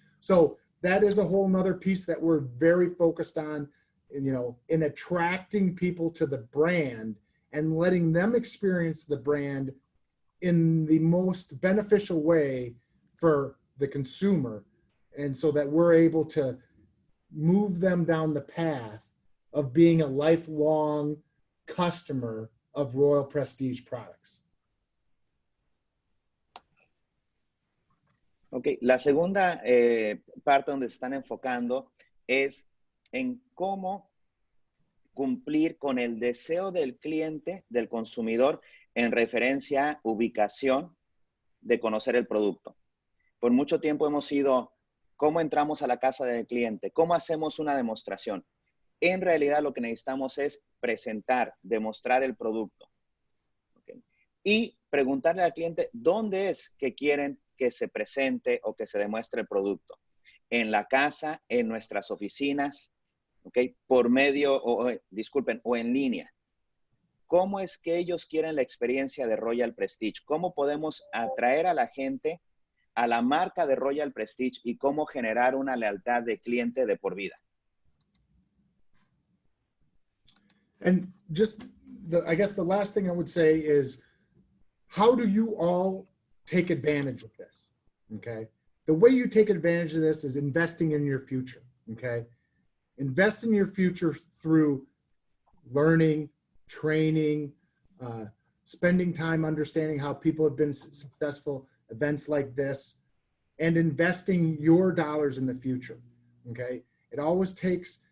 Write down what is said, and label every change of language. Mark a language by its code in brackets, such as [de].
[en] So that is a whole nother piece that we're very focused on, in attracting people to the brand and letting them experience the brand in the most beneficial way for the consumer. And so that we're able to move them down the path of being a lifelong customer of Royal Prestige products. [es] Ok, la segunda parte donde se están enfocando es en cómo cumplir con el deseo del cliente, del consumidor, en referencia a ubicación de conocer el producto. Por mucho tiempo hemos sido, ¿cómo entramos a la casa del cliente? ¿Cómo hacemos una demostración? En realidad lo que necesitamos es presentar, demostrar el producto. ¿Okay? Y preguntarle al cliente dónde es que quieren que se presente o que se demuestre el producto. En la casa, en nuestras oficinas, ¿okay? Por medio, o en línea. ¿Cómo es que ellos quieren la experiencia de Royal Prestige? ¿Cómo podemos atraer a la gente a la marca de Royal Prestige y cómo generar una lealtad de cliente de por vida? [en] And just, I guess the last thing I would say is, how do you all take advantage of this? Okay. The way you take advantage of this is investing in your future. Okay. Invest in your future through learning, training, spending time understanding how people have been successful, events like this, and investing your dollars in the future. Okay. It always takes